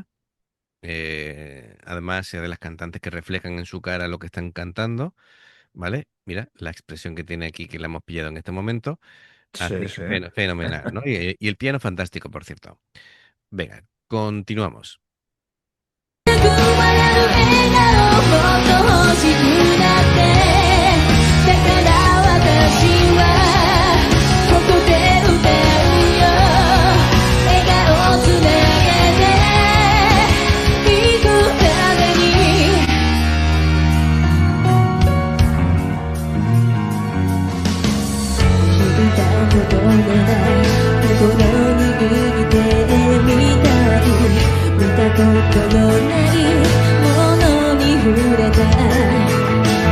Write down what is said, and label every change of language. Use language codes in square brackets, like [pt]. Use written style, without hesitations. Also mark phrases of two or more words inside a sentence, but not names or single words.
[es] Además, es de las cantantes que reflejan en su cara lo que están cantando. ¿Vale? Mira la expresión que tiene aquí, que la hemos pillado en este momento. Sí, Así que sí. fenomenal, ¿no? Y el piano fantástico, por cierto. Venga, continuamos. [ja] 笑う笑顔もっと欲しくなってだから私はここで歌うよ笑顔つなげて行くために響いたことのない心握ってみたい見たことのないものに触れた